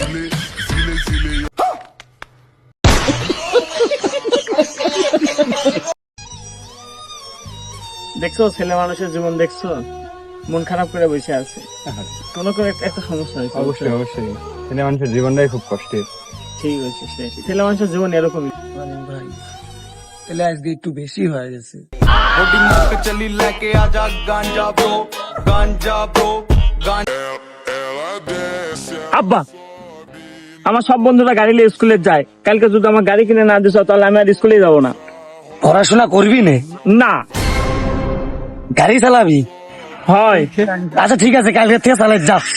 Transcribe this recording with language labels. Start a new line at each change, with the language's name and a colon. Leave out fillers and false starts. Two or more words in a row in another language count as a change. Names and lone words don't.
Bangla: দেখছো ছেলে মানুষের জীবন, দেখছো মন খারাপ করে বসে আছে, কোনো একটা সমস্যা হয়েছে। অবশ্যই অবশ্যই, ছেলে মানুষের জীবনটাই খুব কষ্টের। ঠিক হয়েছে, ছেলে মানুষের জীবন এরকমই। ভাই তাহলে আজকে একটু বেশি হয়ে গেছে।
Hindi: चली लेके आजा गांजा ब्रो गांजा।
Bangla: আব্বা, আমার সব বন্ধুরা গাড়ি নিয়ে স্কুলে যায়, কালকে যদি আমার গাড়ি কিনে না দিস তাহলে আমি আর স্কুলে যাবো না। পড়াশোনা করবি নে? না। গাড়ি চালাবি? হয়। আচ্ছা ঠিক আছে, কালকে থেকে চালাই যা।